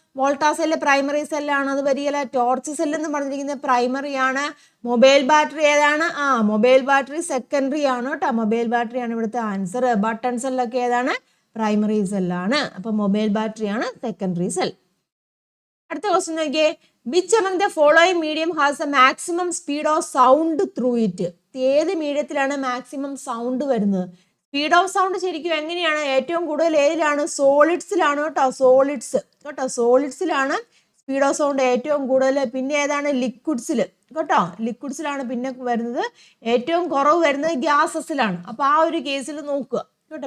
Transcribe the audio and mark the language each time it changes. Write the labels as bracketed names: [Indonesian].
[Malayalam] വോൾട്ടാ cell primary സെല്ലാണ്. അത് വരികയില്ല. Torch cell എന്ന് പറഞ്ഞിരിക്കുന്നത് പ്രൈമറി ആണ്. മൊബൈൽ ബാറ്ററി ഏതാണ്? മൊബൈൽ ബാറ്ററി സെക്കൻഡറി ആണ് കേട്ടോ. മൊബൈൽ ബാറ്ററി ആണ് ഇവിടുത്തെ ആൻസർ. ബട്ടൺ സെല്ലൊക്കെ ഏതാണ്? പ്രൈമറി സെല്ലാണ്. അപ്പൊ മൊബൈൽ ബാറ്ററി ആണ് സെക്കൻഡറി സെൽ. അടുത്ത ക്വസ്റ്റ്യൻ നോക്കിയേ. [English] Which among the following medium has a maximum speed of sound through it? [Malayalam] ഏത് മീഡിയത്തിലാണ് മാക്സിമം സൗണ്ട് വരുന്നത്? സ്പീഡ് ഓഫ് സൗണ്ട് ശരിക്കും എങ്ങനെയാണ്? ഏറ്റവും കൂടുതൽ ഏതിലാണ്? സോളിഡ്സിലാണ് കേട്ടോ. സോളിഡ്സിലാണ് സ്പീഡ് ഓഫ് സൗണ്ട് ഏറ്റവും കൂടുതൽ. പിന്നെ ഏതാണ്? ലിക്വിഡ്സിൽ കേട്ടോ. ലിക്വിഡ്സിലാണ് പിന്നെ വരുന്നത്. ഏറ്റവും കുറവ് വരുന്നത് ഗ്യാസസിലാണ്. അപ്പൊ ആ ഒരു കേസിൽ നോക്കുക കേട്ടോ.